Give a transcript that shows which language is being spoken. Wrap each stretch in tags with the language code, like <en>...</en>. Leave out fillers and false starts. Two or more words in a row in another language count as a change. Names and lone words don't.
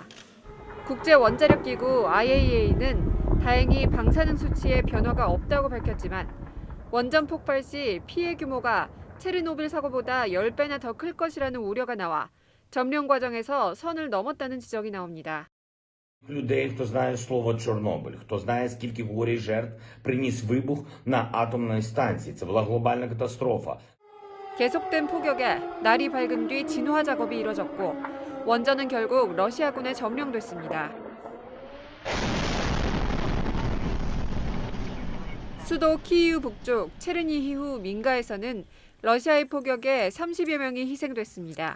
<ko>국제원자력기구 IAEA는 다행히 방사능 수치에 변화가 없다고 밝혔지만 원전 폭발 시 피해 규모가 체르노빌 사고보다 10배나 더 클 것이라는 우려가 나와 점령 과정에서 선을 넘었다는 지적이 나옵니다.</ko> <uk>Людей, хто знає слово Чорнобиль, хто знає, скільки горя й жертв приніс вибух на атомній станції. Це була глобальна катастрофа.</uk> <ko>계속된 폭격에 날이 밝은 뒤 진화 작업이 이뤄졌고 원전은 결국 러시아군에 점령됐습니다. 수도 키이우 북쪽 체르니히우 민가에서는 러시아의 폭격에 30여 명이 희생됐습니다.</ko>